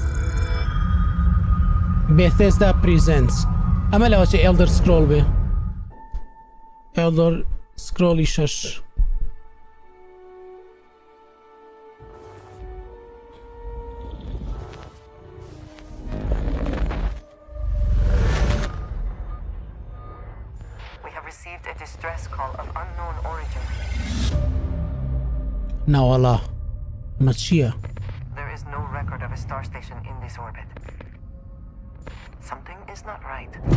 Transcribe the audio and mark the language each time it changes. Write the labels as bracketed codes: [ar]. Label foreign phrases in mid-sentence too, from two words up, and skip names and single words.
[ckb] بێتێسدا پریزنس ئەمە لەوەچێ ئێلدەر سکرۆڵ بێ ئێلدەر سکرۆڵی 6 [en] Received a distress call of unknown origin. [ckb] ناوەڵا ئەمە چییە؟ [en] There is no record of a star station in this orbit. Something is not right.